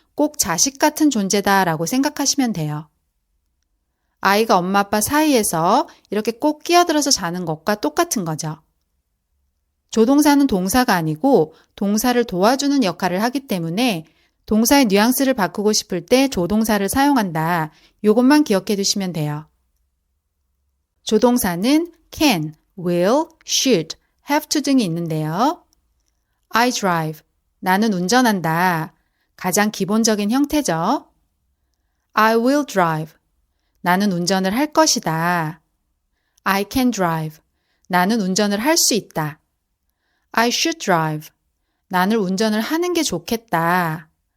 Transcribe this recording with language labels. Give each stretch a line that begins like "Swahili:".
Korean: 꼭 자식 같은 존재다라고 생각하시면 돼요. 아이가 엄마 아빠 사이에서 이렇게 꼭 끼어들어서 자는 것과 똑같은 거죠. 조동사는 동사가 아니고 동사를 도와주는 역할을 하기 때문에 동사의 뉘앙스를 바꾸고 싶을 때 조동사를 사용한다. 이것만 기억해 두시면 돼요. 조동사는 can, will, should, have to 등이 있는데요.
English: I drive,
Korean: 나는 운전한다. 가장 기본적인 형태죠.
English: I will drive,
Korean: 나는 운전을 할 것이다.
English: I can drive,
Korean: 나는 운전을 할 수 있다.
English: I should drive,
Korean: 나는 운전을 하는 게 좋겠다.